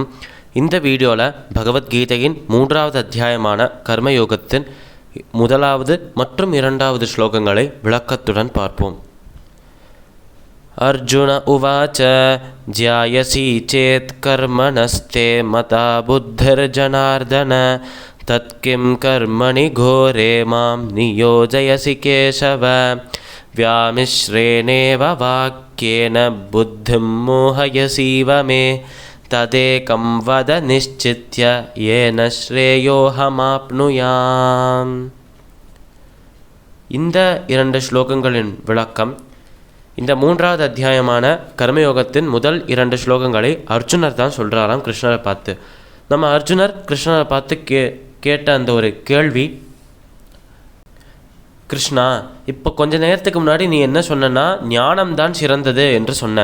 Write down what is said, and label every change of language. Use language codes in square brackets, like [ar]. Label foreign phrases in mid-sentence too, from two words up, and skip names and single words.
[ta] இந்த வீடியோவில் பகவத்கீதையின் 3வது அத்தியாயமான கர்மயோகத்தின் 1வது மற்றும் 2வது ஸ்லோகங்களை விளக்கத்துடன் பார்ப்போம். [sa] अर्जुन उवाच ज्यायसि चेत् कर्मणस्ते मता बुद्धिर् जनार्दन तत्किं कर्मणि घोरे मां नियोजयसि केशव व्यामिश्रेणेव वाक्येन बुद्धिं मोहयसीव मे तदेकं वद निश्चित्य येन श्रेयोहमाप्नुयाम्. [ta] இந்த 2 ஸ்லோகங்களின் விளக்கம். இந்த 3வது அத்தியாயமான கர்மயோகத்தின் முதல் 2 ஸ்லோகங்களை அர்ஜுனர் தான் சொல்கிறாராம் கிருஷ்ணரை பார்த்து. நம்ம அர்ஜுனர் கிருஷ்ணரை பார்த்து கேட்ட அந்த ஒரு கேள்வி, கிருஷ்ணா, இப்போ கொஞ்ச நேரத்துக்கு முன்னாடி நீ என்ன சொன்னா, ஞானம்தான் சிறந்தது என்று சொன்ன.